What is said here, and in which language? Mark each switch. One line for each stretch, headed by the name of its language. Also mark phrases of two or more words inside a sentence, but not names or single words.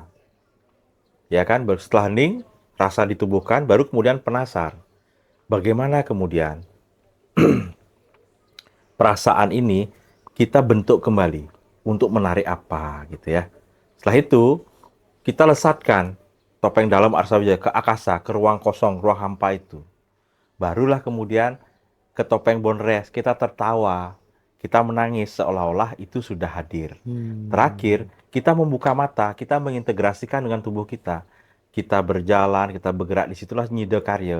Indonesian: Ya kan, setelah hening, rasa ditubuhkan, baru kemudian penasar. Bagaimana kemudian perasaan ini kita bentuk kembali untuk menarik apa gitu ya. Setelah itu, kita lesatkan topeng dalam arsa wijaya ke akasa, ke ruang kosong, ruang hampa itu. Barulah kemudian ke topeng bonres, kita tertawa, kita menangis seolah-olah itu sudah hadir. Terakhir, kita membuka mata, kita mengintegrasikan dengan tubuh kita. Kita berjalan, kita bergerak, disitulah nyida karya.